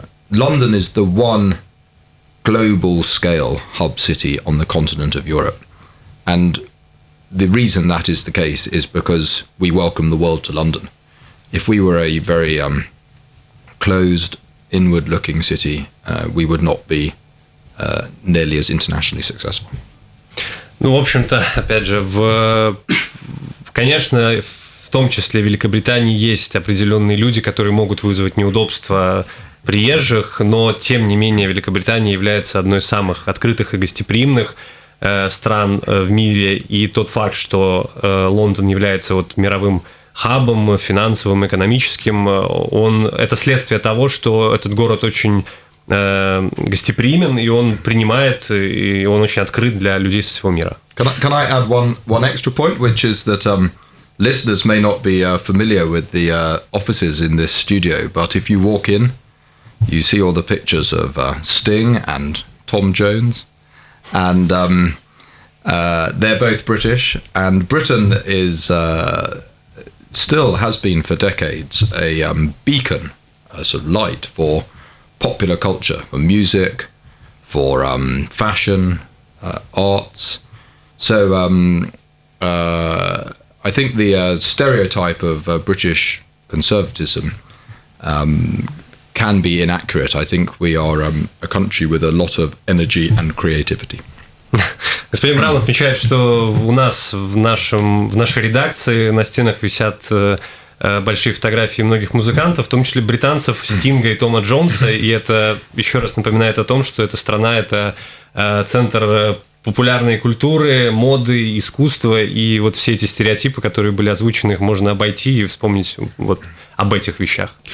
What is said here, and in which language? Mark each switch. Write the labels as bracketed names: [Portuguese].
[English] London is the one global scale hub city on the continent of Europe. And the reason that is the case is because we welcome the world to London. If we were a very closed, inward-looking city, we would not be nearly as internationally successful. [Russian] Ну, в общем-то, опять же, конечно, в том числе в Великобритании есть определенные люди, которые могут вызвать неудобства приезжих, но, тем не менее, Великобритания является одной из самых открытых и гостеприимных стран в мире, и тот факт, что Лондон является вот мировым хабом, финансовым, экономическим, это следствие того, что этот город очень гостеприимен, и он принимает, и он очень открыт для людей со всего мира. [English] Can I add one extra point, which is that listeners may not be familiar with the offices in this studio, but if you walk in, you see all the pictures of Sting and Tom Jones, and they're both British, and Britain is still has been for decades a beacon, a sort of light for popular culture, for music, for fashion, arts. So I think the stereotype of British conservatism can be inaccurate. I think we are a country with a lot of energy and creativity. [Russian] Господин Браун отмечает, что у нас в нашей редакции на стенах висят большие фотографии многих музыкантов, в том числе британцев, Стинга и Тома Джонса, и это еще раз напоминает о том, что эта страна – это центр популярной культуры, моды, искусства, и вот все эти стереотипы, которые были озвучены, их можно обойти и вспомнить вот об этих вещах.